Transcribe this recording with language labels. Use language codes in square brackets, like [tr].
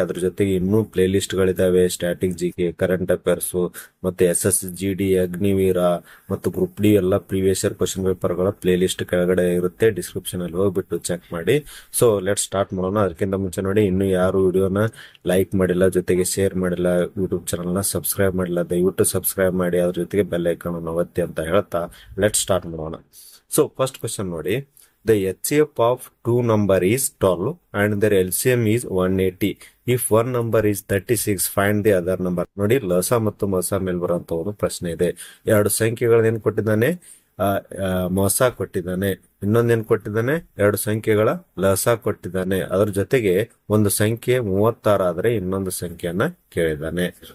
[kn] ಅದ್ರ ಜೊತೆಗೆ ಇನ್ನೂ ಪ್ಲೇ ಲಿಸ್ಟ್ ಗಳಿದಾವೆ. ಸ್ಟ್ಯಾಟಿಕ್ GK, ಕರೆಂಟ್ ಅಫೇರ್ಸ್ ಮತ್ತೆ SSGD, ಅಗ್ನಿವೀರ ಮತ್ತು ಗ್ರೂಪ್ ಡಿ ಎಲ್ಲ ಪ್ರೀವಿಯಸ್ ಇಯರ್ ಕ್ವಶನ್ ಪೇಪರ್ ಗಳ ಪ್ಲೇ ಲಿಸ್ಟ್ ಕೆಳಗಡೆ ಇರುತ್ತೆ. ಡಿಸ್ಕ್ರಿಪ್ಷನ್ ಅಲ್ಲಿ ಹೋಗ್ಬಿಟ್ಟು ಚೆಕ್ ಮಾಡಿ. [en] so let start [kn] ಮಾಡೋಣ. ಅದಕ್ಕಿಂತ ಮುಂಚೆ ನೋಡಿ, ಇನ್ನು ಯಾರು ವಿಡಿಯೋನ ಲೈಕ್ ಮಾಡಿಲ್ಲ, ಜೊತೆಗೆ ಶೇರ್ ಮಾಡಿಲ್ಲ, ಯೂಟ್ಯೂಬ್ ಚಾನಲ್ ನ ಸಬ್ಸ್ಕ್ರೈಬ್ ಮಾಡಿಲ್ಲ, ದಯವಿಟ್ಟು ಸಬ್ಸ್ಕ್ರೈಬ್ ಮಾಡಿ. ಅದ್ರ ಜೊತೆಗೆ ಬೆಲ್ ಐಕಾನ್ ಅನ್ನು ಒತ್ತಿ ಅಂತ ಹೇಳ್ತಾ [en] let start [kn] ಮಾಡೋಣ. [en] so first question [kn] ನೋಡಿ, [en] the HCF of two number is 12 and their LCM is 180. If one number is 36, find the other number. [kn] ನೋಡಿ, ಲಸ ಮತ್ತು ಮಸ ಮೇಲ್ ಬರುವಂತ ಒಂದು ಪ್ರಶ್ನೆ ಇದೆ. ಎರಡು ಸಂಖ್ಯೆಗಳನ್ನ ಏನ್ ಕೊಟ್ಟಿದ್ದಾನೆ, ಮೊಸ ಕೊಟ್ಟಿದ್ದಾನೆ. ಇನ್ನೊಂದೇನ್ ಕೊಟ್ಟಿದ್ದಾನೆ, ಎರಡು ಸಂಖ್ಯೆಗಳ ಲಸ ಕೊಟ್ಟಿದ್ದಾನೆ. ಅದ್ರ ಜೊತೆಗೆ ಒಂದು ಸಂಖ್ಯೆ 36 ಆದ್ರೆ ಇನ್ನೊಂದು ಸಂಖ್ಯೆಯನ್ನ ಕೇಳಿದ್ದಾನೆ.